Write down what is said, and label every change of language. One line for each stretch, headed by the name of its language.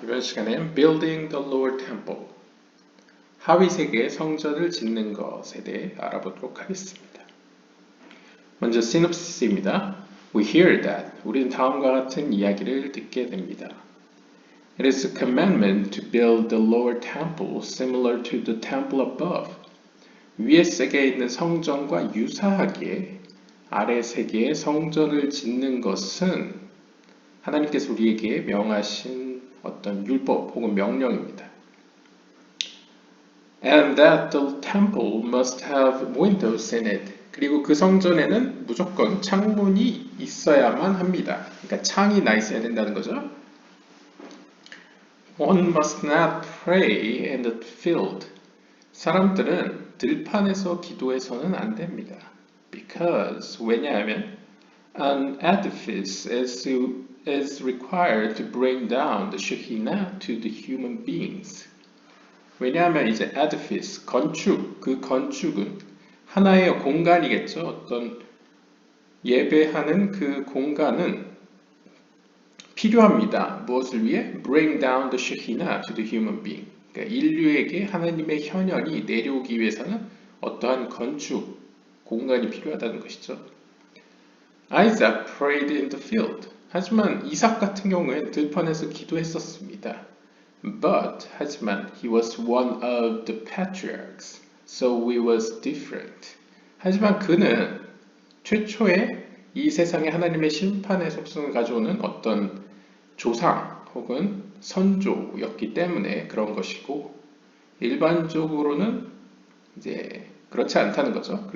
Korean: 이번 시간엔 Building the Lord Temple, 하위 세계의 성전을 짓는 것에 대해 알아보도록 하겠습니다. 먼저 시놉시스입니다.
English: We hear that.
Korean: 우리는 다음과 같은 이야기를 듣게 됩니다.
English: It is a commandment to build the lower temple similar to the temple above.
Korean: 위의 세계에 있는 성전과 유사하게 아래 세계의 성전을 짓는 것은 하나님께서 우리에게 명하신 어떤 율법 혹은 명령입니다.
English: And that the temple must have windows in it.
Korean: 그리고 그 성전에는 무조건 창문이 있어야만 합니다. 그러니까 창이 나 있어야 된다는 거죠.
English: One must not pray in the field.
Korean: 사람들은 들판에서 기도해서는 안 됩니다.
English: Because
Korean: 왜냐하면
English: an edifice is required to bring down the Shekinah to the human beings.
Korean: 왜냐하면 이제 edifice, 건축, 그 건축은 하나의 공간이겠죠. 어떤 예배하는 그 공간은 필요합니다. 무엇을 위해?
English: Bring down the Shekinah to the human being.
Korean: 그러니까 인류에게 하나님의 현현이 내려오기 위해서는 어떠한 건축, 공간이 필요하다는 것이죠.
English: Isaac prayed in the field.
Korean: 하지만 이삭 같은 경우에는 들판에서 기도했었습니다. 하지만
English: he was one of the patriarchs, so we was different.
Korean: 하지만 그는 최초의 이 세상에 하나님의 심판의 속성을 가져오는 어떤 조상 혹은 선조였기 때문에 그런 것이고 일반적으로는 이제 그렇지 않다는 거죠.